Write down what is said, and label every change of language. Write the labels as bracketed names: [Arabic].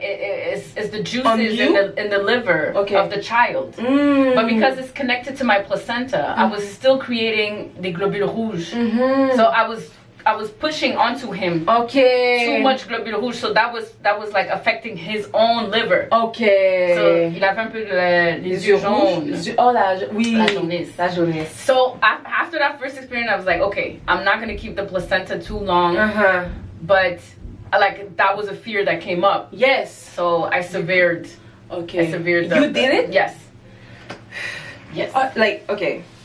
[English] It's the juices in the liver of the child. But because it's connected to my placenta, I was still creating the globules rouges. So I was pushing onto him too much globules rouges, so that was like affecting his own liver. [French] So il avait un peu les yeux jaunes. Oh, la jaunisse. [English] So after that first experience, I was like, okay, I'm not gonna keep the placenta too long. But like that was a fear that came up. Yes. So I severed. I severed. You did it? Yes. Yes. Like okay.